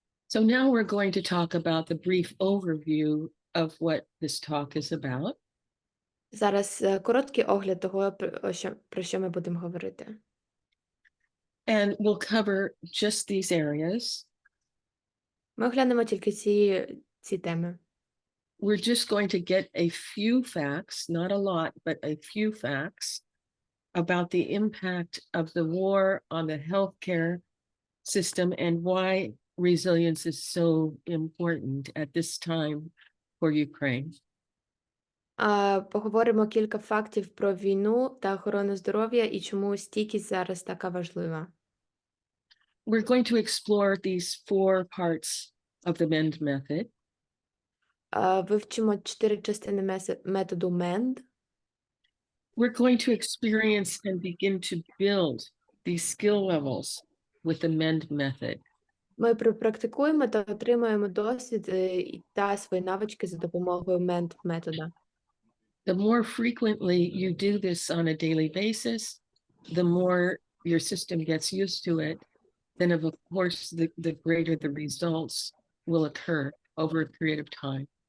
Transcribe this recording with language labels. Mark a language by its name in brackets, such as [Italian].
[English] So now we're going to talk about the brief overview of what this talk is about. [Ukrainian] Зараз короткий огляд того, про що ми будемо говорити. [English] And we'll cover just these areas. [Ukrainian] Ми оглянемо тільки ці теми. [English] we're just going to get a few facts, not a lot, but a few facts about the impact of the war on the healthcare system and why resilience is so important at this time for Ukraine. [Ukrainian] Поговоримо кілька фактів про війну та охорону здоров'я і чому стійкість зараз така важлива. [English] We're going to explore these 4 parts of the MEND method. [Ukrainian] Вивчимо 4 частини методу MEND. [English] We're going to experience and begin to build these skill levels with the MEND method. [Ukrainian] Ми практикуємо та отримуємо досвід та свої навички за допомогою MEND метода. [English] The more frequently you do this on a daily basis, the more your system gets used to it, then of course the greater the results will occur over a period of time.